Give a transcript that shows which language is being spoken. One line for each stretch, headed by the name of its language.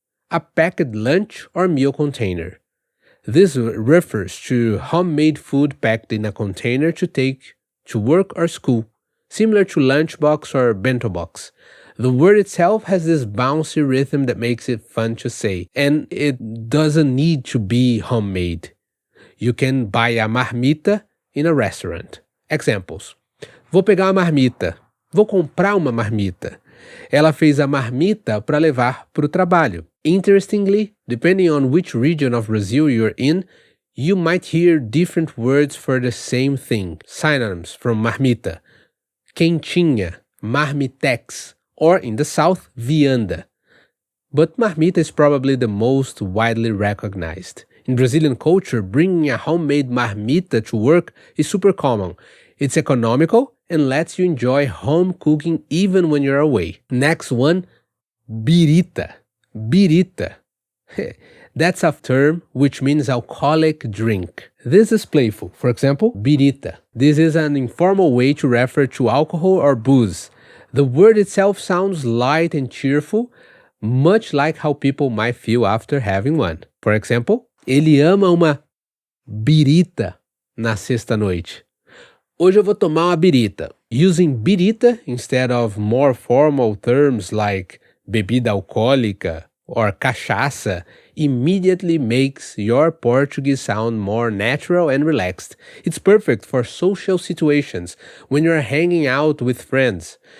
English: A packed lunch or meal container. This refers to homemade food packed in a container to take to work or school, similar to lunchbox or bento box. The word itself has this bouncy rhythm that makes it fun to say, and it doesn't need to be homemade. You can buy a marmita in a restaurant.
Portuguese: Examples: vou pegar uma marmita. Vou comprar uma marmita. Ela fez a marmita para levar para o trabalho.
English: Interestingly, depending on which region of Brazil you're in, you might hear different words for the same thing. Synonyms from marmita: quentinha, marmitex, or in the south, vianda. But marmita is probably the most widely recognized. In Brazilian culture, bringing a homemade marmita to work is super common. It's economical and lets you enjoy home cooking even when you're away. Next one, birita. Birita. That's a term which means alcoholic drink. This is playful. For example, birita. This is an informal way to refer to alcohol or booze. The word itself sounds light and cheerful, much like how people might feel after having one. For example,
Portuguese: ele ama uma birita na sexta-noite. Hoje eu vou tomar uma birita.
English: Using birita instead of more formal terms like bebida alcoólica or cachaça immediately makes your Portuguese sound more natural and relaxed. It's perfect for social situations when you're hanging out with friends.